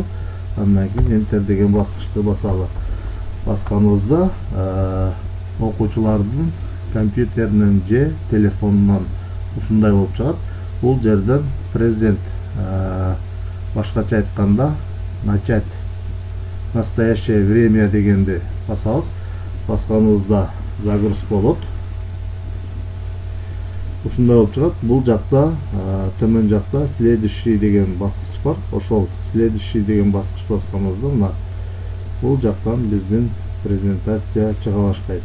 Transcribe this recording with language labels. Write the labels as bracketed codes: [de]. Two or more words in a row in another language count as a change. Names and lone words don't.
[ky] Андан кийин enter деген баскычты басалы. Басканыбызда окуучулардын компьютеринен же телефонунан ушундай болуп чыгат. Бул жерден презент, башкача айтканда [ru] начать настоящее время [ky] дегенди басабыз. Басканыбызда загрузка болот. Ушундай болуп чыгат. Бул жакта төмөн жакта следующий деген баскыч бар. Ошол следующий деген баскыч басканыбызда мына бул жактан биздин презентация чыга баштайт.